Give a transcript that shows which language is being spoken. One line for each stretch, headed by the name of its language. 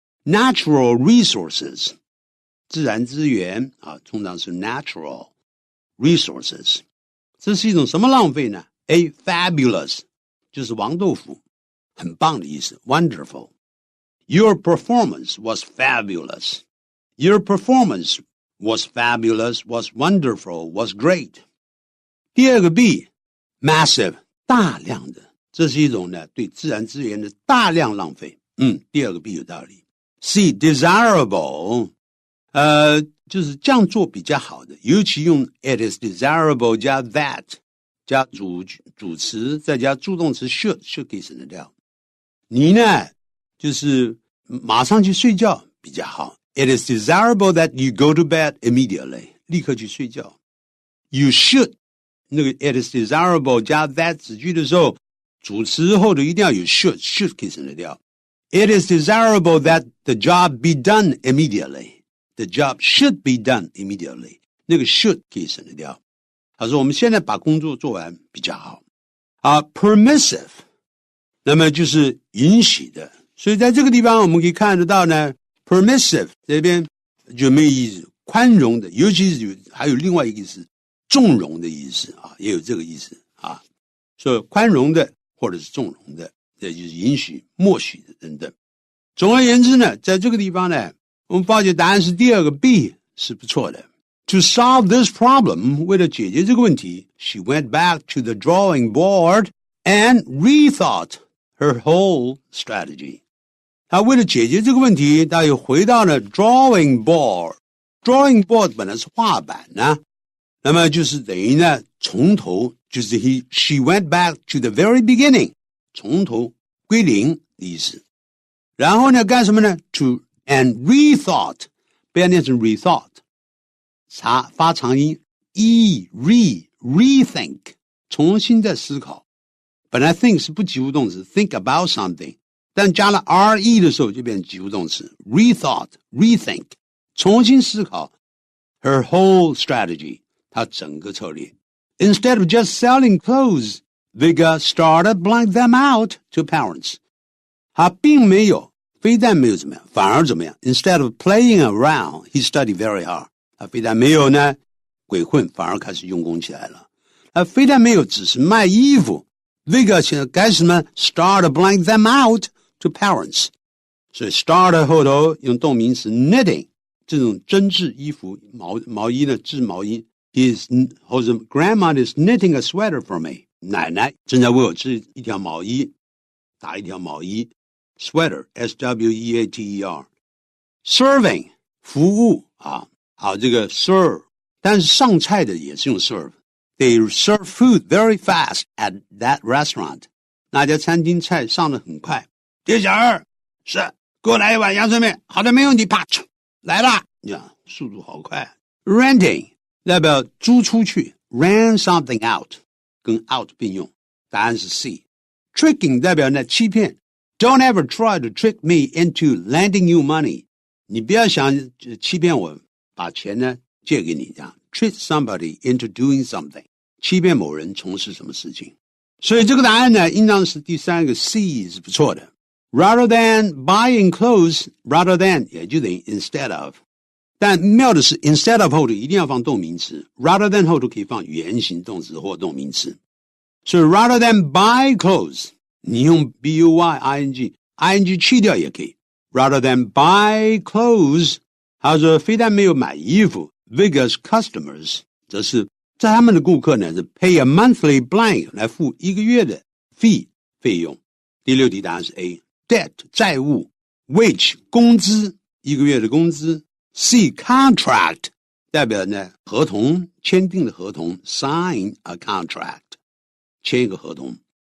Chinese: Natural resources， 自然资源啊，通常是 natural resources。这是一种什么浪费呢？ A fabulous， 就是王豆腐，很棒的意思 ，wonderful。
English: Your performance was fabulous. Your performance was fabulous, was wonderful, was great.
Chinese: 第二个 B, massive, 大量的，这是一种呢对自然资源的大量浪费。第二个 B 有道理。 C, desirable, 就是这样做比较好的，尤其用
English: it is desirable
Chinese: 加 that 加主词再加助动词 should 可以省得掉。你呢就是马上去睡觉比较好。
English: It is desirable that you go to bed immediately.
Chinese: 立刻去睡觉。
English: You should
Chinese: 那个
English: it is desirable
Chinese: 加 that 子句的时候，主词后头一定要有 should 可以省得掉。
English: It is desirable that the job be done immediately. The job should be done immediately.
Chinese: 那个 should 可以省得掉。他说我们现在把工作做完比较好。 permissive 那么就是允许的。所以在这个地方我们可以看得到呢 permissive 这边就没有意思，宽容的，尤其是还有另外一个意思，纵容的意思啊，也有这个意思啊。所以宽容的或者是纵容的，这就是允许、默许的等等。总而言之呢，在这个地方呢，我们发觉答案是第二个 B 是不错的。
English: To solve this problem,
Chinese: 为了解决这个问题
English: she went back to the drawing board and rethought her whole strategy.
Chinese: 她为了解决这个问题，她又回到了 drawing board. Drawing board 本来是画板呢，那么就是等于呢从头，就是
English: she went back to the very beginning,
Chinese: 从头归零的意思。然后呢干什么呢 ？
English: To and rethought，
Chinese: 不要念成 rethought， 发长音 rethink， 重新再思考。本来 think 是不及物动词
English: think about something，
Chinese: 但加了 re 的时候就变成及物动词 rethought rethink， 重新思考
English: her whole strategy，
Chinese: 她整个策略。
English: Instead of just selling clothes, Vigga started blank them out to parents.
Chinese: 他并没有，非但没有怎么样，反而怎么样
English: ？Instead of playing around, he studied very hard.
Chinese: 他非但没有呢鬼混，反而开始用功起来了。他非但没有只是卖衣服 ，Vigga 现在开始呢
English: started blank them out to parents.
Chinese: 所以 started 后头用动名词 knitting， 这种针织衣服毛衣呢织毛衣。
English: 或者 Grandma is knitting a sweater for me.
Chinese: 奶奶正在为我织一条毛衣，打一条毛衣。
English: Sweater, S-W-E-A-T-E-R.
Chinese: Serving, 服务啊，好，这个 serve， 但是上菜的也是用 serve.
English: They serve food very fast at that restaurant.
Chinese: 那家餐厅菜上得很快。叶小二，是，给我来一碗阳春面。好的，没问题，啪，来啦！呀，速度好快。Renting。代表租出去 rent something out 跟 out 并用，答案是 C。 Tricking 代表呢欺骗，
English: Don't ever try to trick me into lending you money，
Chinese: 你不要想欺骗我把钱呢借给你，这样 trick somebody into doing something， 欺骗某人从事什么事情。所以这个答案呢应当是第三个 C 是不错的。
English: Rather than buying clothes,
Chinese: rather than 也就等于 instead of，但妙的是 instead of 后头一定要放动名词 rather than 后头可以放原形动词或动名词。所以
English: rather than buy clothes
Chinese: 你用 buy ing 去掉也可以
English: rather than buy clothes.
Chinese: 他说非但没有买衣服 Vigor's customers 则是在他们的顾客呢是
English: pay a monthly blank
Chinese: 来付一个月的费用。第六题答案是 A debt 债务 wage 工资一个月的工资 C contract 代表呢合同签订的合同
English: sign a contract
Chinese: 签一个合同。